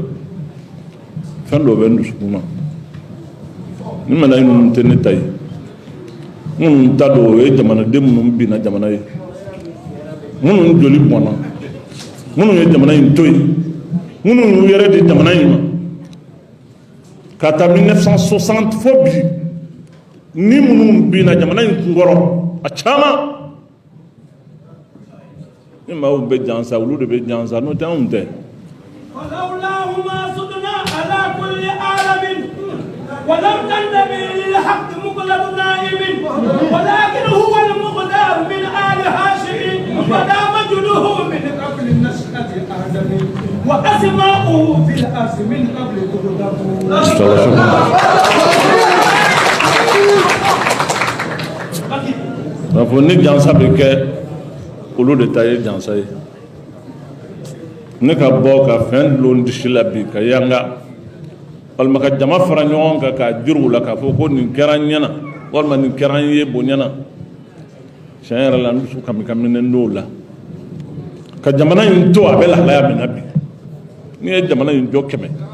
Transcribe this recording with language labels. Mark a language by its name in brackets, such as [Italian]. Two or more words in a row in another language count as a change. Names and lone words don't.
[Bambara] fɛn dɔ bɛ n dusukun na ni médaille ninnu tɛ ne ta ye minnu ta don o ye jamanaden minnu binna jamana ye minnu joli bɔnna minnu ye jamana in to yen minnu y'u yɛrɛ di jamana in ma ka taa 1960 fo bi ni minnu binna jamana in kunkɔrɔ a caman ni maaw bɛ jansa olu de bɛ jansa n'o tɛ anw tɛ. [Arabic] ولم تنتبه للحق مقلب نائب ولكن هو المقدار من آل هاشم ودا مجده من قبل النشأة آدم وأسماؤه في الأرض من قبل تغلب. [Bambara] ni jansa bɛ kɛ olu de ta ye jansa ye ne ka bɔ ka fɛn dulon disi la bi ka yanga walima ka jama fara ɲɔgɔn kan k'a jiri u la k'a fɔ ko nin kɛra n ɲɛna walima nin kɛra n ye bonyana tiɲɛ yɛrɛ la n dusu kami-kaminen don o la ka jamana in to a bɛ lahalaya min na bi n'i ye jamana in jɔ 100